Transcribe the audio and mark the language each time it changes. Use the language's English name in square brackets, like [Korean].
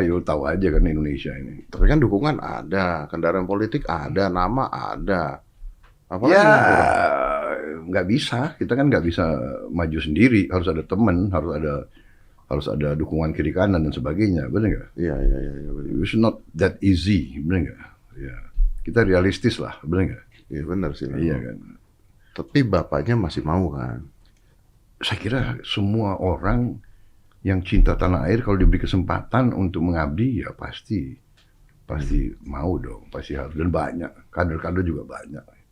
[Indonesian] Yo tahu aja kan Indonesia ini. Tapi kan dukungan ada, kendaraan politik ada, nama ada. Apalagi ya nggak bisa, kita kan nggak bisa maju sendiri. Harus ada teman, harus ada dukungan kiri kanan dan sebagainya, benar nggak? Iya. [English] It's not that easy, [Indonesian] benar nggak? Ya, kita realistis lah, benar nggak? Iya benar sih. Iya kan. Tapi bapaknya masih mau kan? Saya kira semua orang yang cinta tanah air kalau diberi kesempatan untuk mengabdi ya pasti mau dong, pasti harus, dan banyak kader-kader juga banyak.